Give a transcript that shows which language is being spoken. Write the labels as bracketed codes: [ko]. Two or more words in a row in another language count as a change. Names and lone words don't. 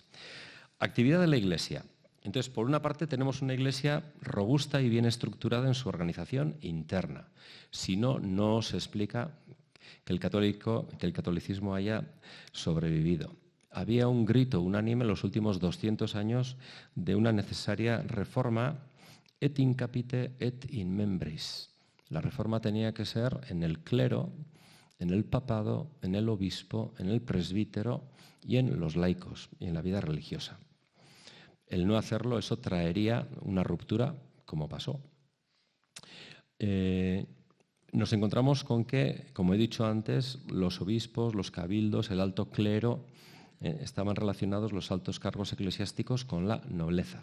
[es] Actividad de la Iglesia. Entonces, por una parte, tenemos una Iglesia robusta y bien estructurada en su organización interna. Si no, no se explica que el catolicismo haya sobrevivido. Había un grito unánime en los últimos 200 años de una necesaria reforma [la] et in capite et in membris. [es] La reforma tenía que ser en el clero, en el papado, en el obispo, en el presbítero y en los laicos y en la vida religiosa. El no hacerlo, eso traería una ruptura, como pasó. Nos encontramos con que, como he dicho antes, los obispos, los cabildos, el alto clero, estaban relacionados los altos cargos eclesiásticos con la nobleza.